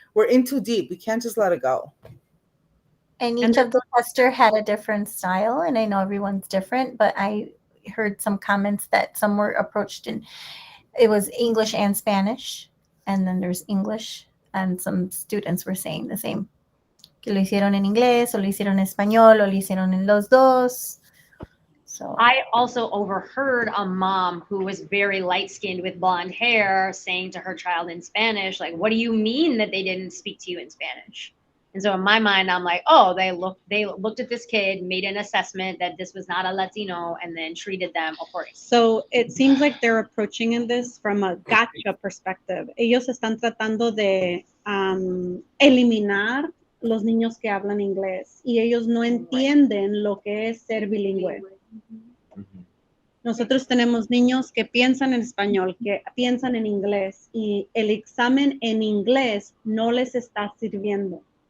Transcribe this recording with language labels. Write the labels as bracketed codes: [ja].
[en] We're in too deep. We can't just let it go. And each of the tester had a different style, and I know everyone's different, but I heard some comments that some were approached in, it was English and Spanish, and then there's English, and some students were saying the same. [es] Que lo hicieron en inglés, o lo hicieron en español, o lo hicieron en los dos. [en] So I also overheard a mom who was very light-skinned with blonde hair saying to her child in Spanish, like, what do you mean that they didn't speak to you in Spanish? And so in my mind, I'm like, oh, they looked at this kid, made an assessment that this was not a Latino, and then treated them accordingly. So it seems like they're approaching in this from a gotcha perspective. [es] Ellos están tratando de eliminar los niños que hablan inglés, y ellos no entienden lo que es ser bilingüe. Nosotros tenemos niños que piensan en español, que piensan en inglés, y el examen en inglés no les está sirviendo.